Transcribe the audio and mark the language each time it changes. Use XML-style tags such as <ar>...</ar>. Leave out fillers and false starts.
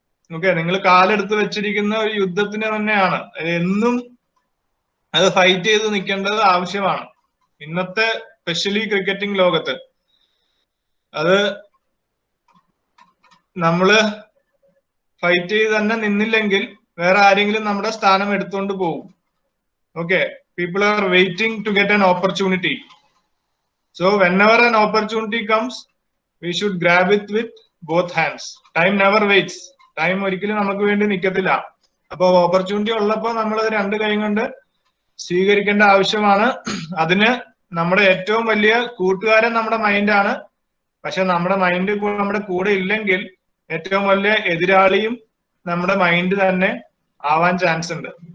<ml>Okay, നിങ്ങൾ കാലെടുത്ത് വെച്ചിരിക്കുന്ന ഒരു യുദ്ധത്തിന് തന്നെയാണ്. എന്നും അത് ഫൈറ്റ് ചെയ്ത് നിൽക്കേണ്ടത് ആവശ്യമാണ് ഇന്നത്തെ സ്പെഷ്യലി ക്രിക്കറ്റിംഗ് ലോകത്ത്. അത് നമ്മള് ഫൈറ്റ് ചെയ്ത് തന്നെ നിന്നില്ലെങ്കിൽ വേറെ ആരെങ്കിലും നമ്മുടെ സ്ഥാനം എടുത്തുകൊണ്ട് പോകും.</ml> <en>Okay, people are waiting to get an opportunity. So whenever an opportunity comes, we should grab it with both hands. Time never waits.</en> <ml>Time ഒരിക്കലും നമുക്ക് വേണ്ടി നിൽക്കത്തില്ല. അപ്പൊ ഓപ്പർച്യൂണിറ്റി ഉള്ളപ്പോൾ നമ്മൾ അത് രണ്ട് കൈ കൊണ്ട് സ്വീകരിക്കേണ്ട ആവശ്യമാണ്. അതിന് നമ്മുടെ ഏറ്റവും വലിയ കൂട്ടുകാരൻ നമ്മുടെ മൈൻഡാണ്. പക്ഷെ നമ്മുടെ മൈൻഡ് നമ്മുടെ കൂടെ ഇല്ലെങ്കിൽ ഏറ്റവും വലിയ എതിരാളിയും നമ്മുടെ മൈൻഡ് തന്നെ ആവാൻ ചാൻസ് ഉണ്ട്.</ml>